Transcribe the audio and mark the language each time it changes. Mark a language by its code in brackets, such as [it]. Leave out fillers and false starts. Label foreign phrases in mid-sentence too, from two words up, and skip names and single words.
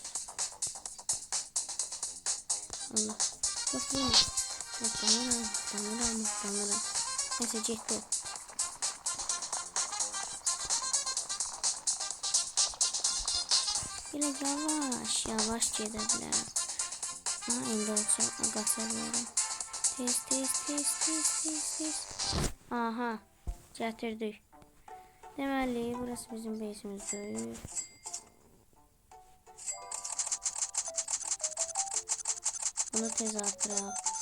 [tr] Allah. Yok bu ne? Yok tanırım. Neyse gitti. Böyle yavaş gidebilirim. [az] Aha indi olacaq, qaçabilirim. Tez. Aha, gətirdik. Deməli, burası bizim base'imizdir. Bunu tez artıraq.